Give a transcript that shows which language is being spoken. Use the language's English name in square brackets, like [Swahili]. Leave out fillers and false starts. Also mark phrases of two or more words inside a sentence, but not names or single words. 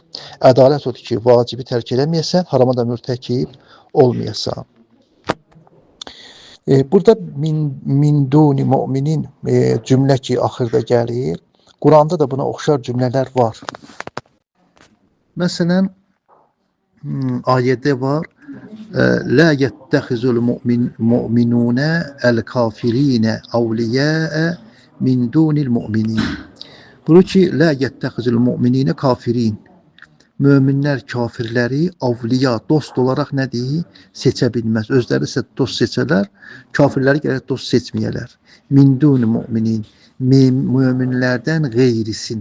[Azerbaijani] Ədalət odur ki, vacibi tərk eləməyəsən, harama da mürtəkib olmayasan. Burada [Arabic] من دون المؤمنين [Azerbaijani] cümlə ki, axırda gəlir. Quranda da buna oxşar cümlələr var. Məsələn, ayədə var, [Arabic] لا يتخذ المؤمنون الكافرين أولياء من دون المؤمنين. [Azerbaijani] Buyurur ki, [Arabic] لا يتخذ المؤمنون الكافرين. [Azerbaijani] Möminlər kafirləri avliya, dost olaraq nədir? Seçə bilməz. Özləri isə dost seçərlər, kafirləri gərək dost seçməyələr. [Arabic] من دون المؤمنين. Möminlərdən qeyrisin.